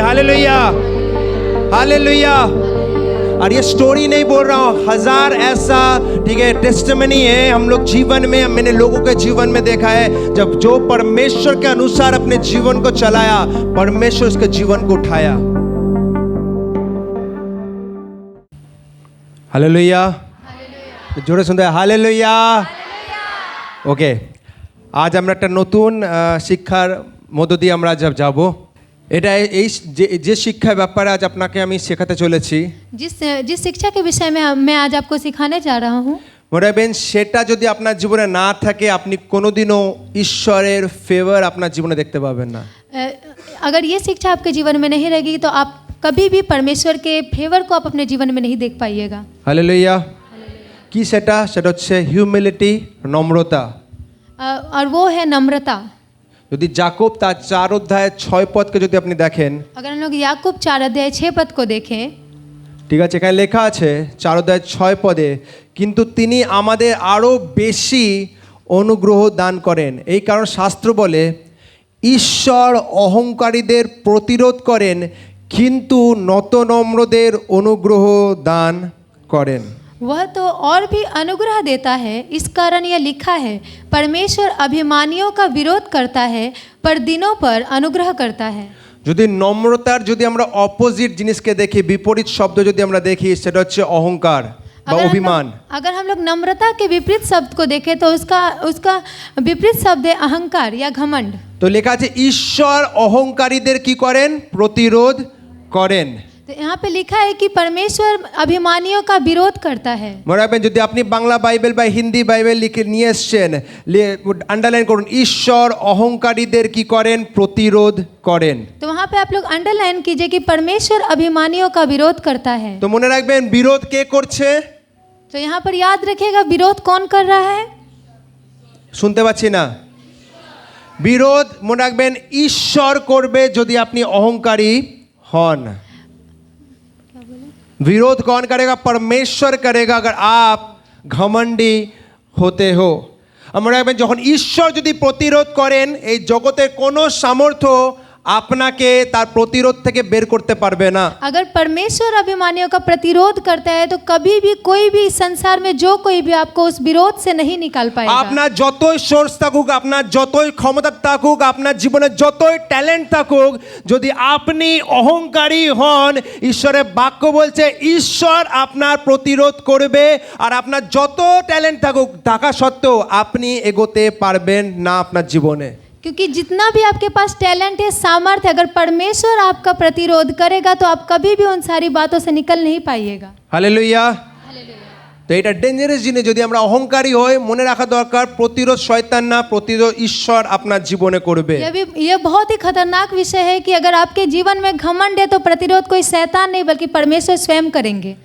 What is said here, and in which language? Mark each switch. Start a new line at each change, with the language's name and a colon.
Hindi: Hallelujah, hallelujah. और ये story नहीं बोल रहा हूँ, हजार ऐसा ठीक है टेस्टिमनी है हम लोग जीवन में, मैंने लोगों के जीवन में देखा है जब जो परमेश्वर के अनुसार अपने जीवन को चलाया, परमेश्वर उसके जीवन को उठाया। हालेलुया, जोरे सुनते हैं हालेलुया।
Bangla: ओके, আজ আমরা একটা নতুন শিক্ষার মধ্য দিয়ে আমরা যাব। এটা এই যে শিক্ষার ব্যাপারে আজ আপনাকে আমি শেখাতে চলেছি,
Hindi: जिस शिक्षा के विषय में मैं आज आपको सिखाने जा रहा हूँ,
Bangla: মনে রাখবেন সেটা যদি আপনার জীবনে না থাকে আপনি কোনোদিনও ঈশ্বরের ফেভার আপনার জীবনে দেখতে পাবেন না।
Hindi: अगर ये शिक्षा आपके जीवन में नहीं रहेगी तो आप कभी भी परमेश्वर के फेवर को आप अपने जीवन में नहीं देख पाइएगा।
Bangla: हालेलुया। কি সেটা? সেটা হচ্ছে হিউমিলিটি, নম্রতা।
Hindi: और वो है नम्रता।
Bangla: যদি যাকোব তার 4 অধ্যায় 6 পদকে যদি আপনি দেখেন,
Hindi: अगर हम लोग याकूब 4 अध्याय 6 पद को देखें,
Bangla: ঠিক আছে, এখানে লেখা আছে 4 অধ্যায় 6 পদে, কিন্তু তিনি আমাদের আরও বেশি অনুগ্রহ দান করেন। এই কারণ শাস্ত্র বলে ঈশ্বর অহংকারীদের প্রতিরোধ করেন কিন্তু নতনম্রদের অনুগ্রহ দান করেন।
Hindi: वह तो और भी अनुग्रह देता है। इस कारण यह लिखा है, परमेश्वर अभिमानियों का विरोध करता है पर दिनों पर अनुग्रह करता है।
Bangla: যদি নম্রতার যদি আমরা অপোজিট জিনিসকে দেখি, বিপরীত শব্দ যদি আমরা দেখি, সেটা হচ্ছে অহংকার বা অভিমান।
Hindi: अगर हम लोग नम्रता के विपरीत शब्द को देखें तो उसका विपरीत शब्द है अहंकार या घमंड।
Bangla: তো লেখা আছে ঈশ্বর অহংকারীদের কি করেন? প্রতিরোধ করেন।
Hindi: तो यहाँ पे लिखा है कि परमेश्वर अभिमानियों का विरोध करता है।
Bangla: মনে রাখবেন যদি আপনি বাংলা বাইবেল বা হিন্দি বাইবেল লিখে নিয়ে এসছেন, আন্ডারলাইন করুন, ঈশ্বর অহংকারীদের কি করেন? প্রতিরোধ করেন।
Hindi: तो वहाँ पे आप लोग अंडरलाइन कीजिए कि परमेश्वर अभिमानियों का विरोध करता है।
Bangla: তো মনে রাখবেন বিরোধ কে করছে?
Hindi: तो यहाँ पर याद रखिएगा विरोध कौन कर रहा है?
Bangla: শুনতে পাচ্ছি না। বিরোধ মনে রাখবেন ঈশ্বর করবে যদি আপনি অহংকারী হন।
Hindi: विरोध कौन करेगा? परमेश्वर करेगा अगर आप घमंडी होते हो।
Bangla: আমরা যখন ঈশ্বর যদি প্রতিরোধ করেন, এই জগতের কোনো সামর্থ্য আপনাকে তার প্রতিরোধ থেকে বের করতে পারবে না।
Hindi: अगर परमेश्वर अभिमानियों का प्रतिरोध करता है तो कभी भी कोई भी संसार में जो कोई भी आपको उस विरोध से नहीं निकाल पाएगा।
Bangla: আপনার যতই সোর্স থাকুক, আপনার যতই ক্ষমতা থাকুক, আপনার জীবনে যতই ট্যালেন্ট থাকুক, যদি আপনি অহংকারী হন, ঈশ্বরের বাক্য বলছে ঈশ্বর আপনার প্রতিরোধ করবে। আর আপনার যত ট্যালেন্ট থাকুক থাকা সত্ত্বেও আপনি এগোতে পারবেন না আপনার জীবনে।
Hindi: क्योंकि जितना भी आपके पास टैलेंट है, सामर्थ्य, अगर परमेश्वर आपका प्रतिरोध करेगा तो आप कभी भी उन सारी बातों से निकल नहीं पाइएगा।
Bangla: हालेलुया। তো এটা ডেঞ্জারাস জিনিস। যদি আমরা অহংকারী হই, মনে রাখা দরকার প্রতিরোধ শয়তান না, প্রতিরোধ ঈশ্বর আপনার জীবনে করবে।
Hindi: ये बहुत ही खतरनाक विषय है कि अगर आपके जीवन में घमंड है तो प्रतिरोध कोई शैतान नहीं बल्कि परमेश्वर स्वयं करेंगे।